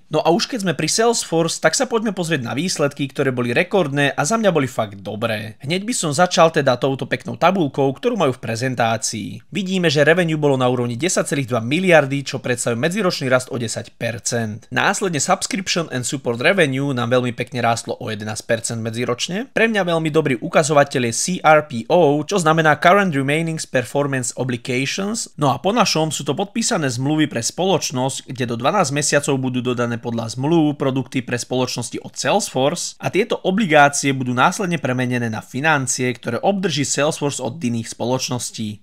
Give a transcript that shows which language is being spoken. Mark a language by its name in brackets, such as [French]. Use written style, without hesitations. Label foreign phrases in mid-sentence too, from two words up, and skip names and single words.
[Slovak] No a už keď sme pri Salesforce, tak sa poďme pozrieť na výsledky, ktoré boli rekordné a za mňa boli fakt dobré. Hneď by som začal teda touto peknou tabuľkou, ktorú majú v prezentácii. Vidíme, že revenue bolo na úrovni 10,2 miliardy, čo predstavuje medziročný rast o 10%. Následne [English] subscription and support revenue [Slovak] nám veľmi pekne rástlo o 11% medziročne. Pre mňa veľmi dobrý ukazovateľ je CRPO, čo znamená [English] Current Remaining Performance Obligations. [Slovak] No a po našom sú to podpísané zmluvy pre spoločnosť, kde do 12 mesiacov budú dodané podľa zmluv produkty pre spoločnosti od Salesforce a tieto obligácie budú následne premenené na financie, ktoré obdrží Salesforce od iných spoločností.